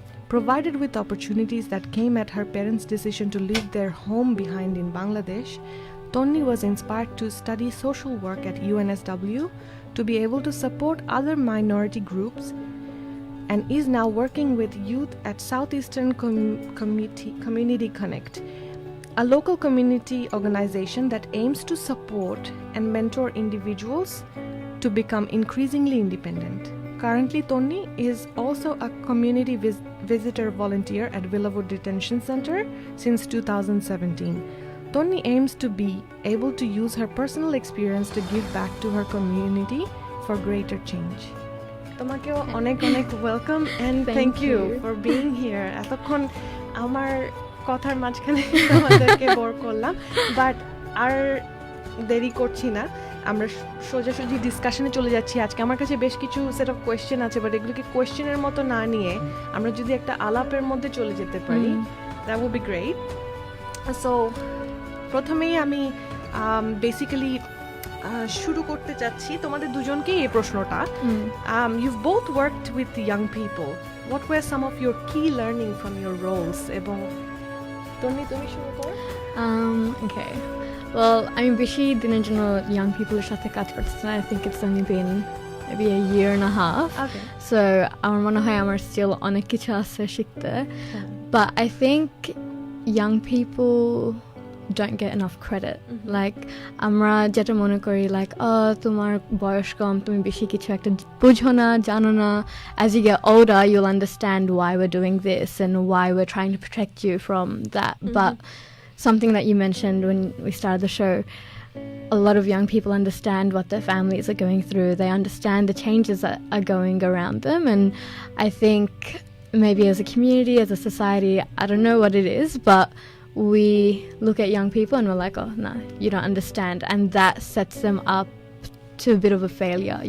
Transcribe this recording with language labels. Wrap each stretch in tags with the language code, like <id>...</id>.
<en>Provided with opportunities that came at her parents' decision to leave their home behind in Bangladesh, Tonni was inspired to study social work at UNSW to be able to support other minority groups, and is now working with youth at Southeastern Community Connect, a local community organization that aims to support and mentor individuals to become increasingly independent. Currently, Tonni is also a community visitor volunteer at Villawood Detention Center since 2017. Tonni aims to be able to use her personal experience to give back to her community for greater change.</en> <bn>তোমাকেও অনেক অনেক</bn> <en>Welcome and thank you for being here.</en> <bn>এতক্ষণ আমার কথার মাঝখানে আমাদেরকে bore করলাম, but আর দেরি করছি না, আমরা সোজাসুজি ডিসকাশনে চলে যাচ্ছি। আজকে আমার কাছে বেশ কিছু সেট অফ কোয়েশ্চেন আছে, বাট এগুলোকে কোয়েশ্চেনের মতো না নিয়ে আমরা যদি একটা আলাপের মধ্যে চলে যেতে পারি,</bn> <en>That would be great.</en> <bn>So প্রথমেই আমি বেসিক্যালি শুরু করতে চাচ্ছি তোমাদের দুজনকেই এই প্রশ্নটা।</bn> <en>You've both worked with young people. What were some of your key learning from your roles?</en> <bn>এবং তুমি শুরু করো।</bn> <en>Okay. Well,</en> <bn>আমি বেশি দিনের জন্য</bn> <en>young people</en> <bn>এর সাথে কাজ করতেছি না.</bn> <en>I think it's only been maybe a year and a half. Okay.</en> <bn>So আমার মনে হয় আমার still অনেক কিছু আছে শিখতে.</bn> <en>But I think young people don't get enough credit.</en> <bn>Like আমরা যেটা মনে করি like তোমার বয়স কম, তুমি বেশি কিছু একটা বুঝো না, জানো না.</bn> <en>As you get older you'll understand why we're doing this and why we're trying to protect you from that. But something that you mentioned when we started the show, a lot of young people understand what their families are going through. They understand the changes that are going around them, and I think maybe as a community, as a society, I don't know what it is, but we look at young people and we're like, oh no, you don't understand, and that sets them up to a bit of a failure.</en>